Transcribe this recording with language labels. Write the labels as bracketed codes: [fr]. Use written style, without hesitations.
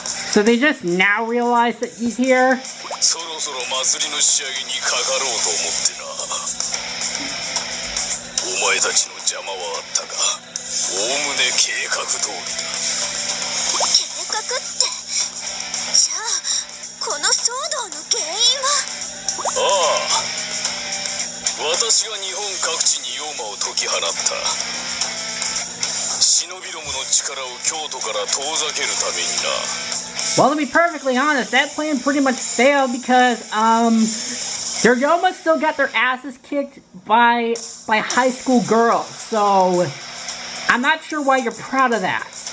[en] So they just now realize that he's here? [ja] そろそろ祭りの仕上げにかかろうと思ってな。お前たちの邪魔はあったが、おおむね計画通りだ。計画って、じゃあこの騒動の原因は？ああ、私が日本各地に妖魔を解き放った。忍びどもの力を京都から遠ざけるためにな。 [en] Well, to be perfectly honest, that plan pretty much failed because, their Yoma still got their asses kicked by high school girls, so I'm not sure why you're proud of that.